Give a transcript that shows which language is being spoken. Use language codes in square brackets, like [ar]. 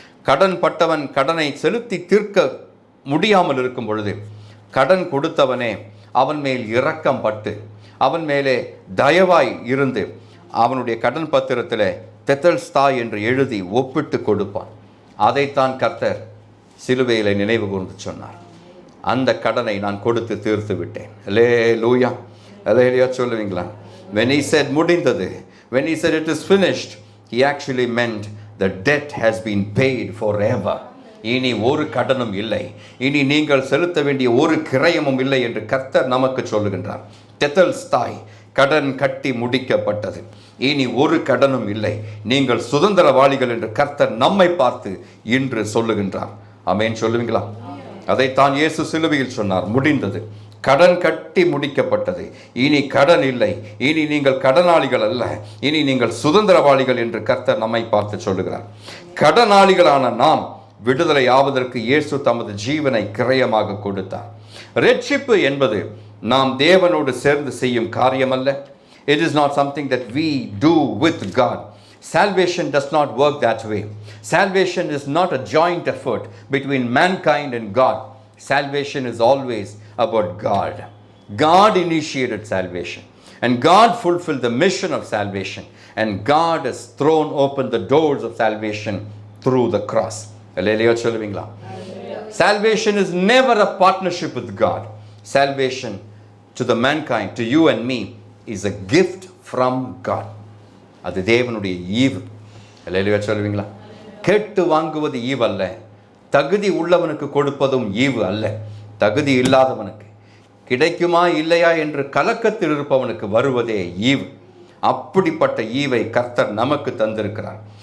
[ta] கடன் பட்டவன் கடனை செலுத்தி தீர்க்க முடியாமல் இருக்கும் பொழுது கடன் கொடுத்தவனே அவன் மேல் இரக்கம் பட்டு அவன் மேலே தயவாய் இருந்து அவனுடைய கடன் பத்திரத்தில் தெத்தல்ஸ்தாய் என்று எழுதி ஒப்பிட்டு கொடுப்பான். அதைத்தான் கர்த்தர் சிலுவையிலே நினைவு கூர்ந்து சொன்னார். அந்த கடனை நான் கொடுத்து தீர்த்து விட்டேன். அல்லேலூயா. அல்லேலூயா சொல்லுவீங்களா? [en] when he said முடிந்தது, when he said it is finished, he actually meant the debt has been paid forever. [ta] இனி ஒரு கடனும் இல்லை, இனி நீங்கள் செலுத்த வேண்டிய ஒரு கிரயமும் இல்லை என்று கர்த்தர் நமக்கு சொல்லுகின்றார். தெத்தல்ஸ்தாய், கடன் கட்டி முடிக்கப்பட்டது. இனி ஒரு கடனும் இல்லை, நீங்கள் சுதந்திரவாளிகள் என்று கர்த்தர் நம்மை பார்த்து இன்று சொல்லுகின்றார். ஆமென் சொல்லுவீங்களா? அதைத்தான் இயேசு சிலுவையில் சொன்னார், முடிந்தது. கடன் கட்டி முடிக்கப்பட்டது. இனி கடன் இல்லை, இனி நீங்கள் கடனாளிகள் அல்ல, இனி நீங்கள் சுதந்திரவாளிகள் என்று கர்த்தர் நம்மை பார்த்து சொல்லுகிறார். கடனாளிகளான நாம் விடுதலை ஆவதற்கு இயேசு தமது ஜீவனை கிரயமாக கொடுத்தார். ரட்சிப்பு என்பது நாம் தேவனோடு சேர்ந்து செய்யும் காரியம் அல்ல. [en] It is not something that we do with God. Salvation does not work that way. Salvation is not a joint effort between mankind and God. Salvation is always about God. God initiated salvation, and God fulfilled the mission of salvation, and God has thrown open the doors of salvation through the cross. [ta] Hallelujah சொல்லுவீங்களா? [en] Salvation is never a partnership with God. Salvation to the mankind, to you and me, is a gift from God. [ta] அது தேவனுடைய ஈவு. ஹல்லேலூயா சொல்லுவீங்களா? கேட்டு வாங்குவது ஈவு அல்ல, தகுதி உள்ளவனுக்கு கொடுப்பதும் ஈவு அல்ல. தகுதி இல்லாதவனுக்கு கிடைக்குமா இல்லையா என்று கலக்கத்தில் இருப்பவனுக்கு வருவதே ஈவு. அப்படிப்பட்ட ஈவை கர்த்தர் நமக்கு தந்திருக்கிறார்.